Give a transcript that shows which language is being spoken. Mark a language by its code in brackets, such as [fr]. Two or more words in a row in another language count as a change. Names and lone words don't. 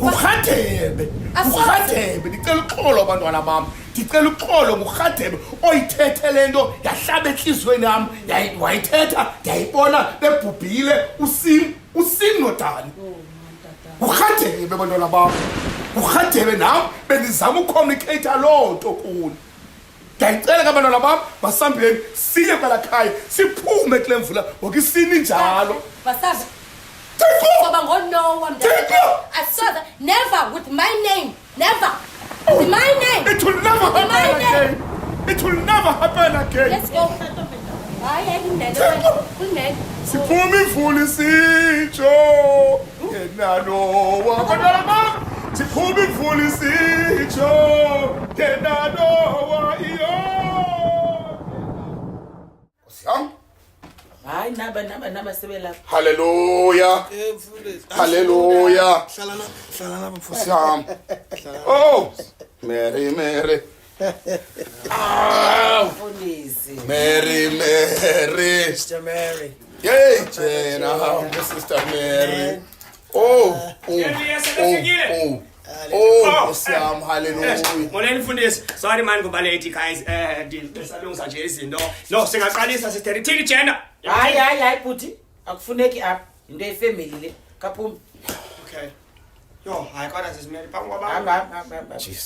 [xh] ngurhadebe ndicela uxolo abantwana bam ndicela uxolo ngurhadebe oyithethe le nto yahlaba entliziyweni yam wayithetha ndiyayibona bebhubhile uSim noDani ngurhadebe abantwana bam ngurhadebe nam bendizama ucommunicata loo nto kuni ndiyayicela ke abantwana bam masihambeni siye kwela khaya siphume kule mvula ngoku isini njalo basazi ngoba ngoNoah asaza [en] never with my name never with my name it will never happen again it will never happen again let's go [xh] hayi ayinene siphume imvula isitsho ngenanowa abantwana bam siphume imvula isitsho ngenanowa iyo siyam hayi naba sebelapha haleluya haleluya hlala mfundisi siyam oh Mary mfundisi Mary Sister Mary yey Jena Sister Mary oh siyam haleluya molweni mfundisi [en] sorry man [xh] ngoba late guys ndisalungisa nje izinto no singaqalisa sister thini Jena hayi buti akufuneki apha into yefamily le kaphuma okay yo hayi kodwa sisimele phambi kwabanye hamba Jesus